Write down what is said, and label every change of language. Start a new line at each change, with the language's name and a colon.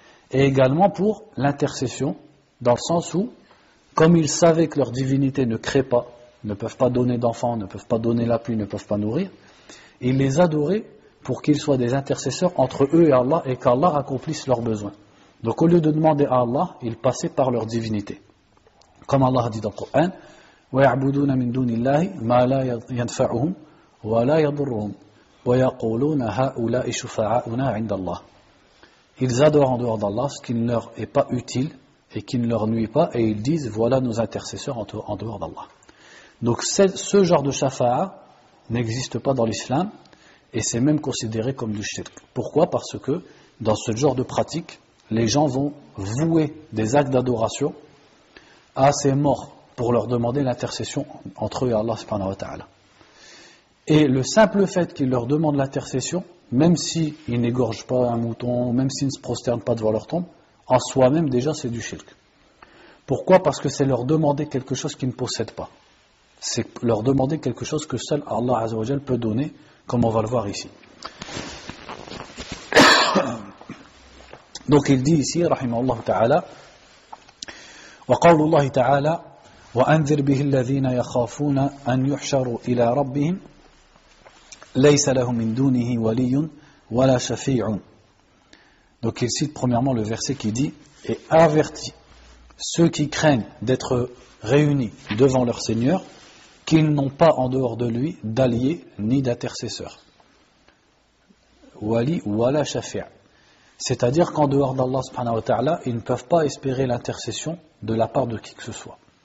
French: Et également pour l'intercession, dans le sens où, comme ils savaient que leur divinité ne crée pas, ne peuvent pas donner d'enfants, ne peuvent pas donner la pluie, ne peuvent pas nourrir, ils les adoraient pour qu'ils soient des intercesseurs entre eux et Allah, et qu'Allah accomplisse leurs besoins. Donc au lieu de demander à Allah, ils passaient par leur divinité. Comme Allah a dit dans le Coran,
Arabic: وَيَعْبُدُونَ مِن دُونِ اللَّهِ مَا لَا يَنْفَعُهُم وَلَا يَضُرُّهُم وَيَقُولُونَ هَؤُلَاءِ شُفَعَاؤُنَا عِندَ اللَّهِ.
French: Ils adorent en dehors d'Allah ce qui ne leur est pas utile et qui ne leur nuit pas, et ils disent voilà nos intercesseurs en dehors d'Allah. Donc ce genre de shafa'a n'existe pas dans l'islam, et c'est même considéré comme du shirk. Pourquoi? Parce que dans ce genre de pratique, les gens vont vouer des actes d'adoration à ces morts pour leur demander l'intercession entre eux et Allah subhanahu wa ta'ala. Et le simple fait qu'ils leur demandent l'intercession, même s'ils n'égorgent pas un mouton, même s'ils ne se prosternent pas devant leur tombe, en soi-même déjà c'est du shirk. Pourquoi? Parce que c'est leur demander quelque chose qu'ils ne possèdent pas. C'est leur demander quelque chose que seul Allah Azza wa Jal peut donner, comme on va le voir ici. Donc il dit ici,
Arabic: rahimahullah ta'ala, وقول الله تعالى وأنذر به الذين يخافون أن يحشروا إلى ربهم ليس لهم من دونه ولي ولا شفيع.
French: Donc il cite premièrement le verset qui dit et avertit ceux qui craignent d'être réunis devant leur Seigneur qu'ils n'ont pas en dehors de lui d'alliés ni d'intercesseurs.
Arabic: Wali wala shafi'.
French: C'est-à-dire qu'en dehors d'Allah subhanahu wa ta'ala, ils ne peuvent pas espérer l'intercession de la part de qui que ce soit.